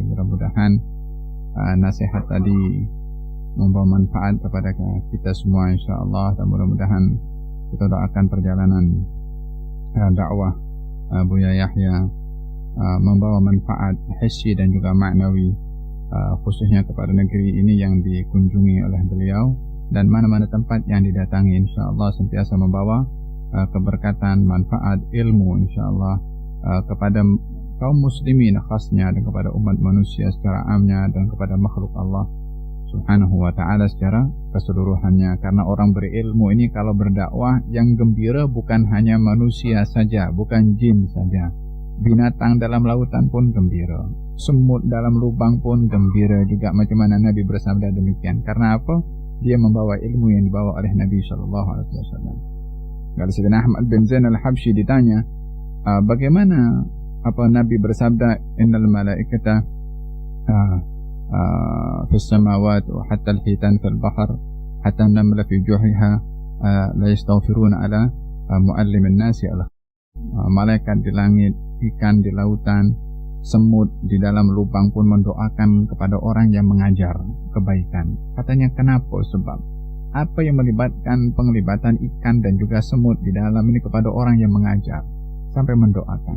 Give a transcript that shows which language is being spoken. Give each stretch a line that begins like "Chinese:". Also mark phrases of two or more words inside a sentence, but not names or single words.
Malay: Mudah-mudahan nasihat tadi membawa manfaat kepada kita semua insyaallah, dan mudah-mudahan kita doakan perjalanan dakwah Buya Yahya membawa manfaat hissi dan juga maknawi, khususnya kepada negeri ini yang dikunjungi oleh beliau, dan mana-mana tempat yang didatangi insyaallah sentiasa membawa keberkatan, manfaat, ilmu insyaallah kepada kaum muslimin khasnya, dan kepada umat manusia secara amnya, dan kepada makhluk Allah
Arabic: سبحانه وتعالى
Malay: secara keseluruhannya. Karena orang berilmu ini kalau berdakwah, yang gembira bukan hanya manusia saja, bukan jin saja, binatang dalam lautan pun gembira, semut dalam lubang pun gembira juga, macam mana Nabi bersabda demikian. Karena apa? Dia membawa ilmu yang dibawa oleh Nabi SAW. Kalau Sayyidina Ahmad bin Zain al-Habsyi ditanya bagaimana Nabi bersabda,
Arabic: إن الملائكة في السماوات وحتى الحيتان في البحر حتى النملة في جحرها ليستغفرون على معلمي الناس
Malay: malaikat di langit, ikan di lautan, semut di dalam lubang pun mendoakan kepada orang yang mengajar kebaikan. Katanya kenapa? Sebab apa yang melibatkan penglibatan ikan dan juga semut di dalam ini kepada orang yang mengajar sampai mendoakan?